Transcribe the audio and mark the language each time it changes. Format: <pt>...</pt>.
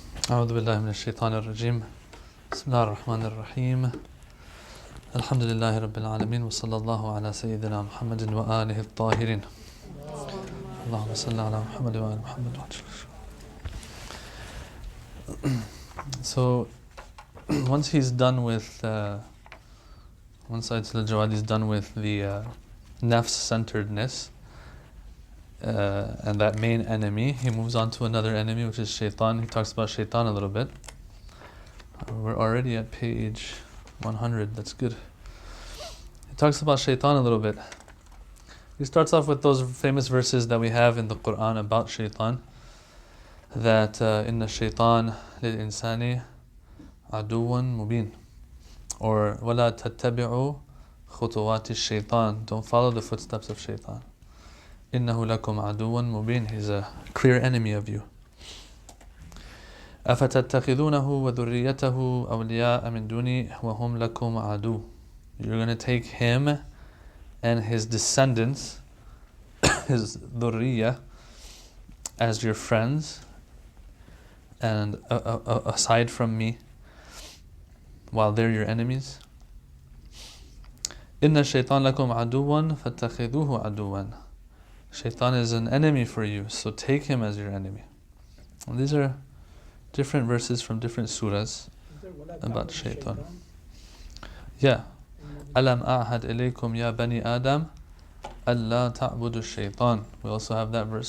<ar>أعوذ بالله من الشيطان الرجيم بسم الله الرحمن الرحيم الحمد لله رب العالمين وصلى الله على سيدنا محمد وآله الطاهرين اللهم صل على محمد وآل محمد.</ar> <en>So once he's done with once Ayatollah Jawad is done with the nafs-centeredness and that main enemy, he moves on to another enemy, which is Shaytan. He talks about Shaytan a little bit. We're already at page 100, that's good. He talks about Shaytan a little bit. He starts off with those famous verses that we have in the Quran about Shaytan, that</en> <ar>inna shaytan lil insani aduwan mubin,</ar> <en>or</en> <ar>wala tattabi'u khutuwati shaytan,</ar> <en>don't follow the footsteps of Shaytan.</en> <ar>Innahu lakum aduwan mubin,</ar> <en>he's a clear enemy of you.</en> <ar>أفتتخذونه وذريته أولياء من دوني وهم لكم عدو.</ar> <en>You're going to take him and his descendants, his dhurriya, as your friends and aside from me, while they're your enemies.</en> <ar>إن الشيطان لكم عدوا فاتخذوه عدوا.</ar> <en>Shaitan is an enemy for you, so take him as your enemy. And these are different verses from different surahs about Shaitan. Yeah.</en> <ar>Alam a'had ilaykum ya bani Adam alla ta'budu shaitan.</ar> <en>We also have that verse.</en>